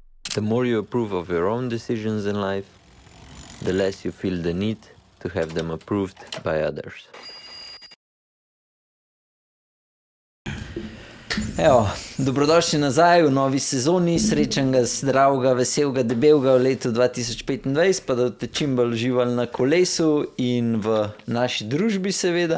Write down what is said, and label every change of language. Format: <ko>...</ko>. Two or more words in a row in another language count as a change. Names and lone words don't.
<en>The more you approve of your own decisions in life, the less you feel the need to have them approved by others.</en> <sl>Evo, dobrodošli nazaj v novi sezoni, srečnega, zdravega, veselega, debelega v letu 2025, pa da boste čim bolj uživali na kolesu in v naši družbi seveda.</sl>